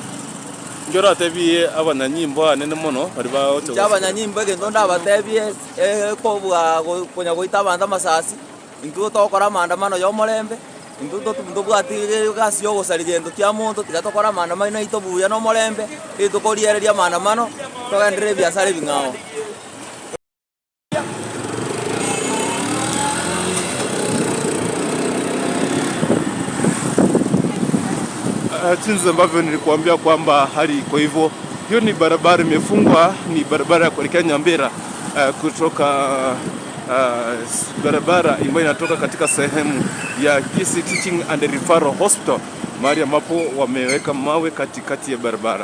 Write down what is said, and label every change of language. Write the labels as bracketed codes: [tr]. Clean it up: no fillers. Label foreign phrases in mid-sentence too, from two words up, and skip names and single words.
[guz] Njora tebie abanyanyimbo anene mono bari baote cyabanyanyimbo gendo ndabatebie kobwa konya goita banda masasi intu tokora maandamano yo morembe intu tubwatigire gasi yo gusarigendo kya muntu tigatokora maandamano na itobuya no morembe itukoriereria maandamano togendere biashara bingao. [sw] Jinsi ambavyo nilikuambia kwamba hali iko hivyo. Hiyo ni barabara imefungwa, ni barabara ya kuelekea Nyambera kutoka barabara ambayo inatoka katika sehemu ya Kisii Teaching and Referral Hospital, mahali ambapo wameweka mawe katikati ya barabara.